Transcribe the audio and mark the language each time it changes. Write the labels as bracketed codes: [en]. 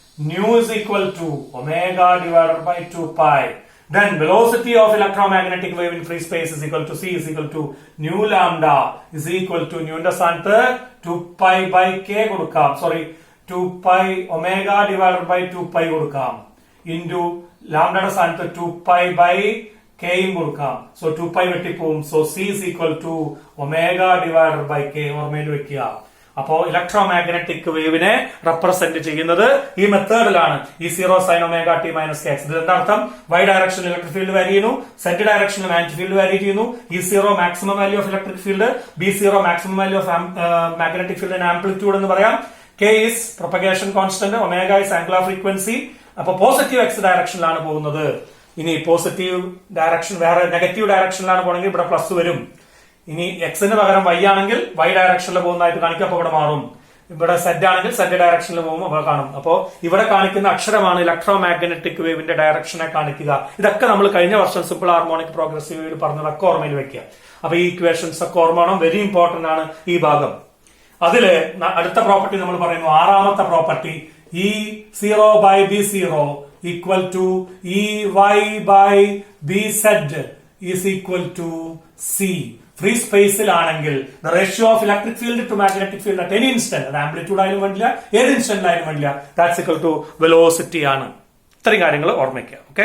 [en] Nu is equal to omega divided by 2π. Then velocity of electromagnetic wave in free space is equal to C is equal to nu lambda is equal to nu [ml] ന്റെ സ്ഥാനത്ത് 2π by K കൊടുക്കാം. [en] 2π omega divided by 2π കൊടുക്കാം. [ml] Into lambda യുടെ സ്ഥാനത്ത് 2π by K യും കൊടുക്കാം. So 2π വെട്ടിപ്പോവും. [en] So C is equal to omega divided by K. [ml] ഓർമ്മയിൽ വെക്കുക. അപ്പോ ഇലക്ട്രോമാഗ്നറ്റിക് വേവിനെ റെപ്രസെന്റ് ചെയ്യുന്നത് ഈ മെത്തേഡിലാണ്. E0 sine omega T minus K X. ഇതിന്റെ അർത്ഥം വൈ ഡയറക്ഷനിൽ ഇലക്ട്രിക് ഫീൽഡ് വാരി ചെയ്യുന്നു, സെഡ് ഡയറക്ഷനിൽ മാഗ്നറ്റിക് ഫീൽഡ് വാരി ചെയ്യുന്നു. E0 maximum value of electric field, B0 maximum value of magnetic ഫീൽഡിന്റെ ആംപ്ലിറ്റ്യൂഡ് എന്ന് പറയാം. K is propagation constant, omega is angular frequency. അപ്പൊ പോസിറ്റീവ് എക്സ് ഡയറക്ഷനിലാണ് പോകുന്നത്. ഇനി പോസിറ്റീവ് ഡയറക്ഷൻ വേറെ നെഗറ്റീവ് ഡയറക്ഷനിലാണ് പോകണമെങ്കിൽ ഇവിടെ പ്ലസ് വരും. ഇനി എക്സിന് പകരം വൈ ആണെങ്കിൽ വൈ ഡയറക്ഷനിൽ പോകുന്നതായിട്ട് കാണിക്കും. അപ്പൊ ഇവിടെ മാറും. ഇവിടെ സെഡ് ആണെങ്കിൽ സെഡ് ഡയറക്ഷനിൽ പോകുമ്പോൾ ഇവിടെ കാണും. അപ്പോ ഇവിടെ കാണിക്കുന്ന അക്ഷരമാണ് ഇലക്ട്രോമാഗ്നറ്റിക് വേവിന്റെ ഡയറക്ഷനെ കാണിക്കുക. ഇതൊക്കെ നമ്മൾ കഴിഞ്ഞ വർഷം സിമ്പിൾ ഹാർമോണിക് പ്രോഗ്രസീവ് വേവിൽ പറഞ്ഞതൊക്കെ ഓർമ്മയിൽ വെക്കുക. അപ്പൊ ഈ ഇക്വേഷൻസ് ഒക്കെ ഓർമ്മ വേണം. വെരി ഇമ്പോർട്ടന്റ് ആണ് ഈ ഭാഗം. അതില് അടുത്ത പ്രോപ്പർട്ടി നമ്മൾ പറയുന്നു, ആറാമത്തെ property, E0 by B0 equal to EY by BZ is equal to C. Free സ്പേസിലാണെങ്കിൽ [en] the ratio of electric field to magnetic field at any instant, [ml] അത് ആംപ്ലിറ്റ്യൂഡ് ആയാലും വേണ്ടില്ല, ഏത് ഇൻസ്റ്റന്റിലായാലും വേണ്ടില്ല, [en] that's equal to velocity [ml] ആണ്. ഇത്രയും കാര്യങ്ങൾ ഓർമ്മിക്കുക. ഓക്കെ.